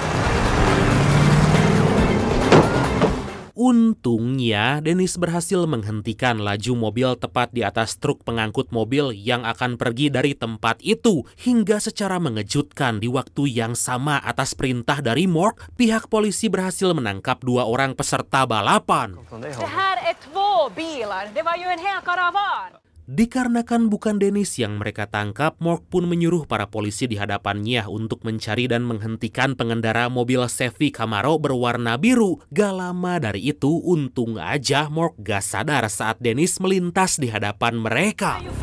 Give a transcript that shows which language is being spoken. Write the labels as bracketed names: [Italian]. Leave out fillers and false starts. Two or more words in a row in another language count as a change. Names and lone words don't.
[Indonesian] Untungnya, Dennis berhasil menghentikan laju mobil tepat di atas truk pengangkut mobil yang akan pergi dari tempat itu. Hingga secara mengejutkan di waktu yang sama atas perintah dari Mork, pihak polisi berhasil menangkap 2 orang peserta balapan. [Swedish] Det här är 2 bilar. Det var ju en hel karavan. [Indonesian] Dikarenakan bukan Dennis yang mereka tangkap, Mork pun menyuruh para polisi di hadapannya untuk mencari dan menghentikan pengendara mobil Chevy Camaro berwarna biru. Gak lama dari itu, untung aja Mork gak sadar saat Dennis melintas di hadapan mereka.